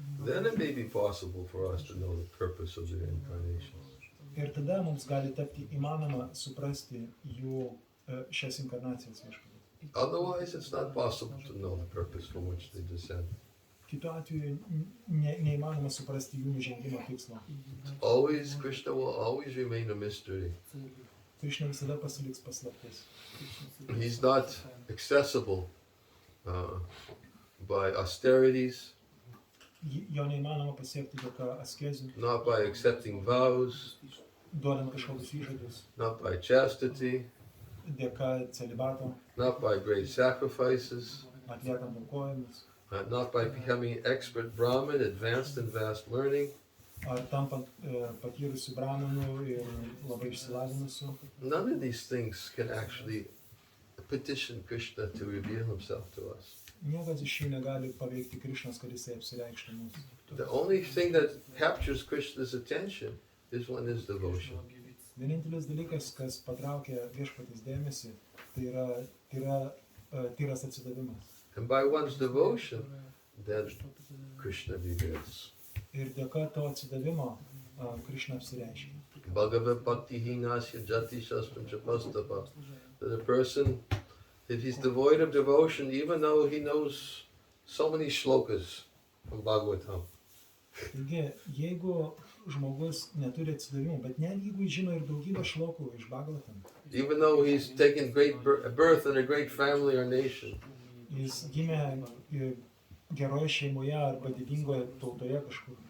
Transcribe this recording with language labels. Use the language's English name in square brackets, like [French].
[English] Then it may be possible for us to know the purpose of their incarnations. [Lithuanian] Ir tada mums gali tapti įmanoma suprasti jų šias inkarnacijas viešpatės. [English] Otherwise, it's not possible to know the purpose for which they descend. [Lithuanian] Kitu atveju neįmanoma suprasti jų nužengimo tikslo. [English] Always, Krishna will always remain a mystery. [Lithuanian] Krišna visada pasiliks paslaptis. [English] He's not accessible by austerities, [Lithuanian] Jo neįmanoma pasiekti dėka askezių, [English] not by accepting vows, [Lithuanian] duodant kažkokius įžadus, [English] not by chastity, [Lithuanian] dėka celibato, [English] not by great sacrifices, [Lithuanian] atliekant aukojimus, [English] not by becoming expert Brahmin, advanced in vast learning. [Lithuanian] ar tampant patyrusių brahmanų ir labai išsilavinusių. [English] None of these things can actually petition Krishna to reveal himself to us. [Lithuanian] Niekas iš jų negali paveikti Krišnos, kad jisai apsireikštų mums. [English] The only thing that captures Krishna's attention is one is devotion. [Lithuanian] Vienintelis dalykas, kas patraukia viešpatės dėmesį, tai yra tyras atsidavimas. [English] And by one's devotion, then Krishna reveals. [Lithuanian] Ir dėka to atsidavimo Krišna apsireiškia. [Sanskrit] Bhagavad Bhakti Hinasya Jati Shastram Chapastapa. [English] That a person, if he's devoid of devotion, even though he knows so many shlokas from Bhagavatam, [Lithuanian] Taigi, jeigu žmogus neturi atsidavimo, bet net jeigu jis žino ir daugybę šlokų iš Bhagavatam, [English] even though he's taken great birth in a great family or nation, [Lithuanian] jis gimė geroje šeimoje arba didingoje tautoje kažkur,